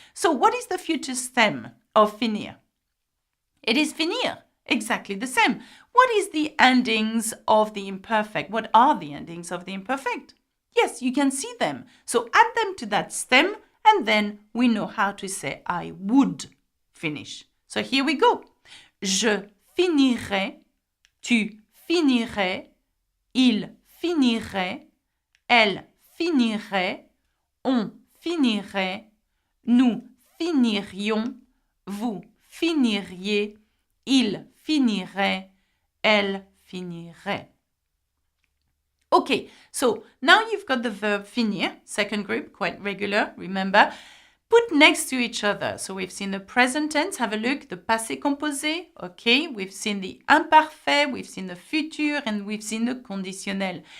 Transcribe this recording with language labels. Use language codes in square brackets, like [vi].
[en] So what is the future stem of finir? It is finir, exactly the same. What is the endings of the imperfect? What are the endings of the imperfect? Yes, you can see them. So add them to that stem and then we know how to say I would finish. So here we go. [fr] Je finirai, tu finirais, il finirait, elle finirait, on finirait, nous finirions, vous finiriez, il finirait, elle finirait. [en] Okay, so now you've got the verb finir, second group, quite regular, remember. Put next to each other. So we've seen the present tense, have a look, the passé composé, okay. We've seen the imparfait, we've seen the futur, and we've seen the conditionnel.